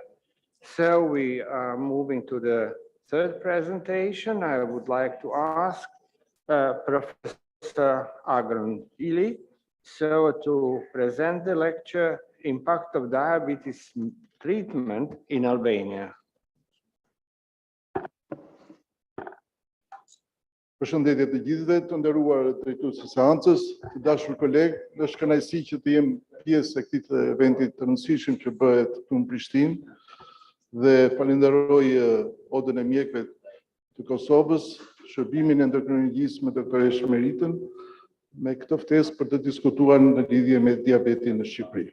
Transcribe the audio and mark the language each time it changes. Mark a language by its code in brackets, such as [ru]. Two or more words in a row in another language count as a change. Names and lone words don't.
[en] So we are moving to the third presentation. I would like to ask Professor Agron-Ili to present the lecture, Impact of Diabetes Treatment in Albania. [sq] Përshëndetje të gjithëve, të nderuar drejtues së seancës, të dashur kolegë, është kënaqësi që të jem pjesë e këtij eventi të rëndësishëm që bëhet këtu në Prishtinë dhe falenderoj Odën e Mjekëve të Kosovës, Shërbimin e Endokrinologjisë me doktoreshë Meritën, me këtë ftesë për të diskutuar në lidhje me diabetin në Shqipëri.